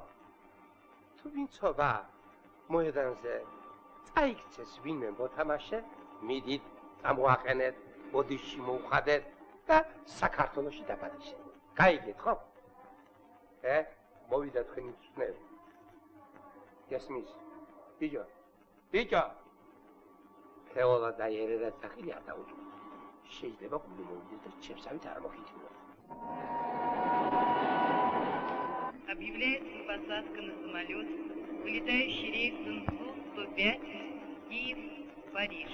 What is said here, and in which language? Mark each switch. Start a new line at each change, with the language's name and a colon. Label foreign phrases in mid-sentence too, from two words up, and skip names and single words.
Georgian: თუ ვინცობა მოედანზე წაიქცეს ვინმე მოთამაშე, მიდით, წამოაყენეთ, ბოდიში მოუხადეთ და საქართველოში დაბადიშეთ. გაიგეთ ხო? მოვიდა თქვენი მწვრთნელი. გესმის? ბიჭო, ბიჭო. ფეოლა და ერერა სახელი არ დაუჭო. შეიძლება გული მოვიდეს და ჩემსავით არ მოხიჩინო.
Russian: Объявляется посадка на самолет, вылетающий рейсом 105 Киев-Париж.